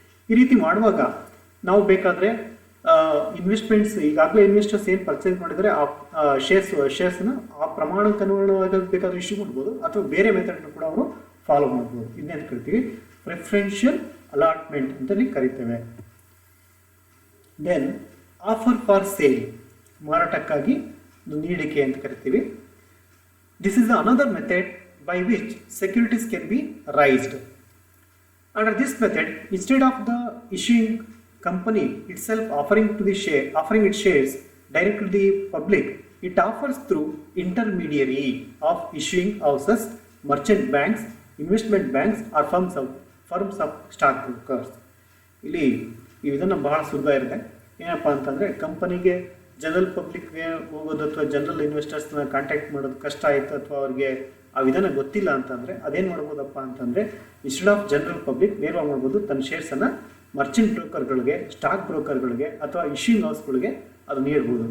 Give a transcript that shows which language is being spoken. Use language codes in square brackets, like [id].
[kn] ಈ ರೀತಿ ಮಾಡುವಾಗ ನಾವು ಬೇಕಾದರೆ ಇನ್ವೆಸ್ಟ್ಮೆಂಟ್ಸ್ ಈಗಾಗಲೇ ಇನ್ವೆಸ್ಟರ್ಸ್ ಏನು ಪರ್ಚೇಸ್ ಮಾಡಿದರೆ ಆ ಶೇರ್ಸ್ನ ಆ ಪ್ರಮಾಣಕ್ಕೆ ಅನುಗುಣವಾಗಿ ಬೇಕಾದ್ರೆ ಇಶ್ಯೂ ಮಾಡ್ಬೋದು ಅಥವಾ ಬೇರೆ ಮೆಥಡ್ನ ಕೂಡ ಅವರು ಫಾಲೋ ಮಾಡ್ಬೋದು. ಇದನ್ನೇನು ಕರಿತೀವಿ ಪ್ರಿಫರೆನ್ಷಿಯಲ್ ಅಲಾಟ್ಮೆಂಟ್ ಅಂತಲೇ ಕರಿತೇವೆ. ದೆನ್ ಆಫರ್ ಫಾರ್ ಸೇಲ್, ಮಾರಾಟಕ್ಕಾಗಿ ನೀಡಿಕೆ ಅಂತ ಕರಿತೀವಿ. [en] This is another method by which securities can be raised. Under this method, instead of the issuing company itself offering its shares directly to the public, it offers through intermediary of issuing houses, merchant banks, investment banks or firms of stock brokers. [kn] ಇಲ್ಲಿ ಈ ವಿಧಾನ ಬಹಳ ಸುಲಭ ಇರುತ್ತೆ. ಏನಪ್ಪ ಅಂತಂದರೆ, ಕಂಪನಿಗೆ general ಪಬ್ಲಿಕ್ಗೆ ಹೋಗೋದು ಅಥವಾ ಜನರಲ್ ಇನ್ವೆಸ್ಟರ್ಸ್ನ ಕಾಂಟ್ಯಾಕ್ಟ್ ಮಾಡೋದು ಕಷ್ಟ ಆಯಿತು ಅಥವಾ ಅವ್ರಿಗೆ ಆ ವಿಧಾನ ಗೊತ್ತಿಲ್ಲ ಅಂತಂದರೆ ಅದೇನು ಮಾಡ್ಬೋದಪ್ಪ ಅಂತಂದರೆ, ಇನ್ಸ್ಟೆಡ್ ಆಫ್ ಜನರಲ್ ಪಬ್ಲಿಕ್ ನೇರವಾಗಿ ಮಾಡ್ಬೋದು, ತನ್ನ ಶೇರ್ಸನ್ನು ಮರ್ಚೆಂಟ್ ಬ್ರೋಕರ್ಗಳಿಗೆ, ಸ್ಟಾಕ್ ಬ್ರೋಕರ್ಗಳಿಗೆ ಅಥವಾ ಇಶ್ಯೂಯಿಂಗ್ ಹೌಸ್ಗಳಿಗೆ ಅದು ನೀಡ್ಬೋದು.